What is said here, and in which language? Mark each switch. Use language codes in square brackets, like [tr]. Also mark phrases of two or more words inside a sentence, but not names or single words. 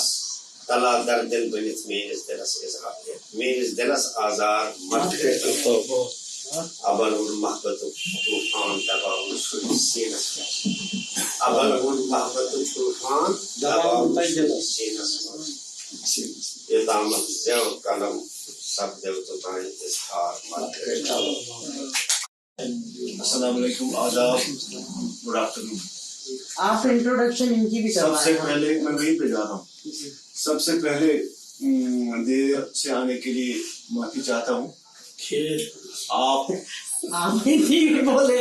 [ks] تلا در دل بٔنِتھ میٲنِس دِلس آزار مت کٔرِتو ابل وُن محبتُک طوٗفان دباوُن سیٖنس منٛز ابل وُن محبتُک طوٗفان دباوُن سیٖنس منٛز یوٚتامتھ زٮ۪و قلم سپدیو توٚتانۍ اِظہار مت کٔرِتو [ur] السلام علیکم آداب [en] good afternoon [ur] آپ انٹروڈکشن ان کی بھی سب سے پہلے میں وہیں پہ جا رہا ہوں سب سے پہلے دیر سے آنے کے لیے معافی چاہتا ہوں آپ بولے